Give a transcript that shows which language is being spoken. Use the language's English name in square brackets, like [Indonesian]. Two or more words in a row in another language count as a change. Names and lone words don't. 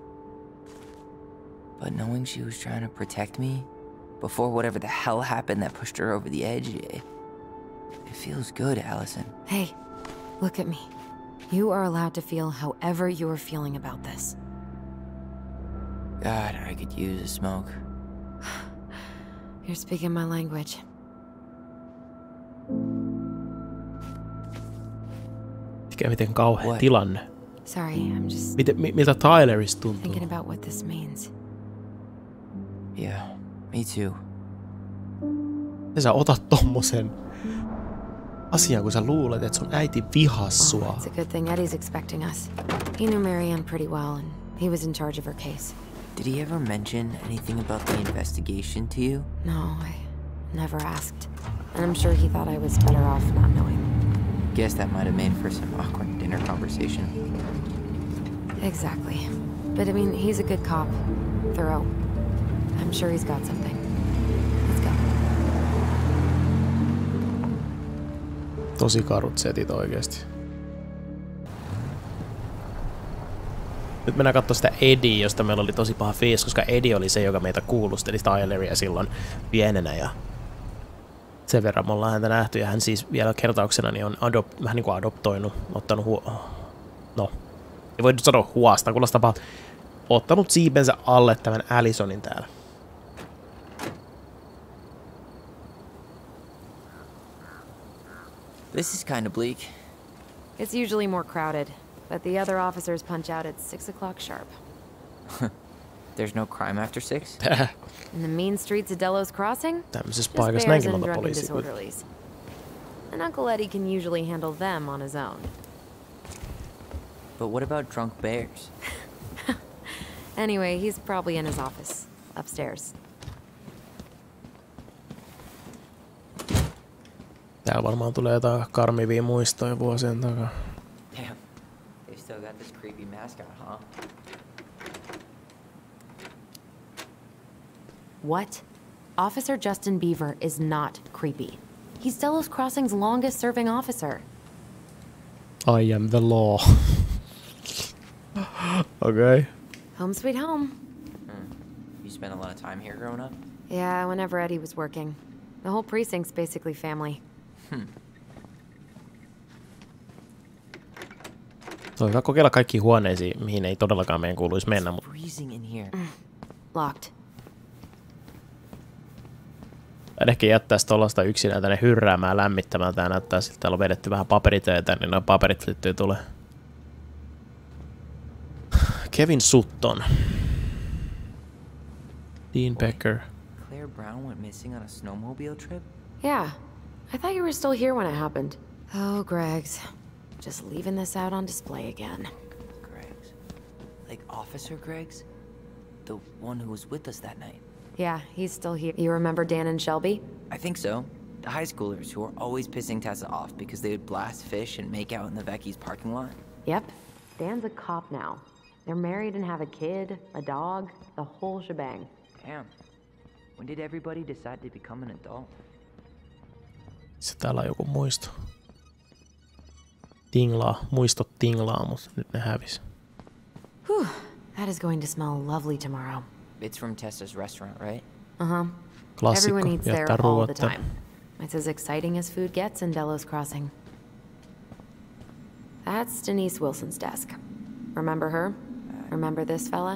[English] But knowing she was trying to protect me before whatever the hell happened that pushed her over the edge, it feels good, Allison. Hey, look at me. You are allowed to feel however you are feeling about this. God, I could use a smoke. You're speaking my language. [Finnish] Miten kauhea tilanne. [English] Sorry, I'm just [Finnish] Miltä Tylerista tuntuu? [English] thinking about what this means. Yeah, me too. [Finnish] Ja sä otat tommosen asian, kun sä luulet, että sun äiti vihas sua. [English] It's a good thing Eddie's expecting us. He knew Marianne pretty well, and he was in charge of her case. Did he ever mention anything about the investigation to you? No, I never asked. And I'm sure he thought I was better off not knowing. Guess that might have made for some awkward dinner conversation. Exactly. But I mean, he's a good cop. Thorough. I'm sure he's got something. Let's go. [Finnish] Tosi karut setit oikeesti. Nyt mennään katsomaan sitä Eddie, josta meillä oli tosi paha fiilis, koska Eddie oli se, joka meitä kuulusteli Tyleria silloin pienenä. Ja sen verran me ollaan häntä nähty, ja hän siis vielä kertauksena niin on vähän niin kuin adoptoinut, ottanut no, ei voi nyt sanoa huostaan, kuulostaa paha, ottanut siipensä alle tämän Allytönin täällä. [English] This is kind of bleak. It's usually more crowded, but the other officers punch out at 6 o'clock sharp. There's no crime after 6? In the mean streets of Delos Crossing? [Finnish] Tämmöisessä [English] Just [Finnish] paikassa [English] bears [Finnish] näinkin [English] and [Finnish] monta [English] drunken [Finnish] poliisia. [English] disorderlies. And Uncle Eddie can usually handle them on his own. But what about drunk bears? Anyway, he's probably in his office, upstairs. [Finnish] Täällä varmaan tulee jotain karmivia muistoja vuosien takaa. [English] Damn, they still got this creepy mascot, huh? What? Officer Justin Beaver is not creepy. He's Delos Crossing's longest-serving officer. I am the law. Okay. Home sweet home. You spent a lot of time here growing up? Yeah, whenever Eddie was working. The whole precinct's basically family. [Finnish] Se on hyvä kokeilla kaikki huoneisiin, mihin ei todellakaan meidän kuuluisi mennä. Mutta [English] Freezing in here. Locked. [Finnish] ehkä jättäisi tuollaista yksinään tänne hyrräämään lämmittämään. Tää näyttää siltä, täällä on vedetty vähän paperitöitä, niin nuo paperit syttyy tulee. [English] Kevin Sutton. Dean Becker. Claire Brown went missing on a snowmobile trip? Yeah. I thought you were still here when it happened. Oh, Greg's. Just leaving this out on display again. Greg's. Like Officer Greg's? The one who was with us that night? Yeah, he's still here. You remember Dan and Shelby? I think so. The high schoolers who were always pissing Tessa off because they would blast fish and make out in the Vecchi's parking lot. Yep. Dan's a cop now. They're married and have a kid, a dog, the whole shebang. Damn. When did everybody decide to become an adult? [Finnish] Se täällä on joku muisto. Tinglaa. Muistot tinglaa, mutta nyt ne hävis. [English] Whew. That is going to smell lovely tomorrow. It's from Tessa's restaurant, right? Uh-huh. [Finnish] Klassikko. [English] Everyone eats there [Finnish] Jättää [English] all the [Finnish] ruuatta. [English] time. It's as exciting as food gets in Delos Crossing. That's Denise Wilson's desk. Remember her? Remember this fella?